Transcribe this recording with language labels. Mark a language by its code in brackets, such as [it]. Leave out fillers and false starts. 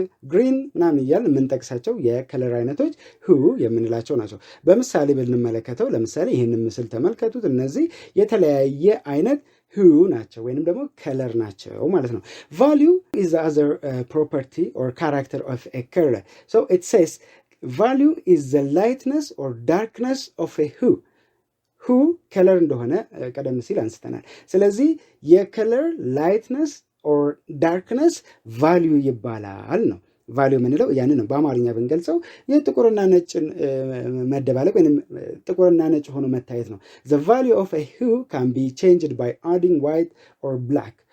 [am] ግሪን ምናምን እያልን የምንጠቅሳቸው የከለር አይነቶች hue የምንላቸው ናቸው። በምሳሌ ብንመለከተው ለምሳሌ ይህንን ምስል ተመልከቱት። እነዚህ የተለያየ አይነት hue ናቸው ወይንም ደግሞ ከለር ናቸው ማለት ነው። [en] value is the other property or character of a color. So it says value is the lightness or darkness of a hue. [am] ሁ ከለር እንደሆነ ቀደም ሲል አንስተናል። ስለዚህ የከለር ላይትነስ ኦር ዳርክነስ ቫልዩ ይባላል ነው። ቫልዩ የምንለው ያንን ነው። በአማርኛ ብንገልጸው የጥቁርና ነጭን መደባለቅ ወይም ጥቁርና ነጭ ሆኖ መታየት ነው። [en] the value of a hue can be changed by adding white or black.